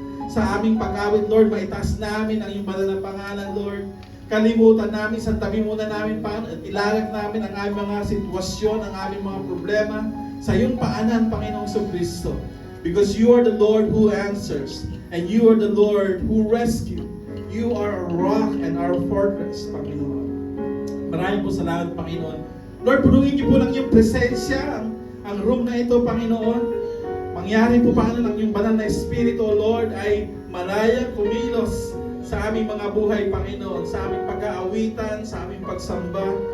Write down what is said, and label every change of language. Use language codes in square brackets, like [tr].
[tl] Sa aming pag-awit, Lord, maitaas namin ang iyong banal na pangalan, Lord. Kalimutan namin, santabi muna namin, Panginoon, at ilagak namin ang aming mga sitwasyon, ang aming mga problema sa iyong paanan, Panginoong Kristo. [en] Because you are the Lord who answers, and you are the Lord who rescues. You are our rock and our fortress, Panginoon. [tl] Maraming po salamat, Panginoon. Lord, punuin niyo po lang yung presensya, ang room na ito, Panginoon. Mangyari po, Panginoon, ang yung banal na Espiritu, Lord, ay malaya kumilos sa aming mga buhay, Panginoon, sa aming pag-aawitan, sa aming pagsamba.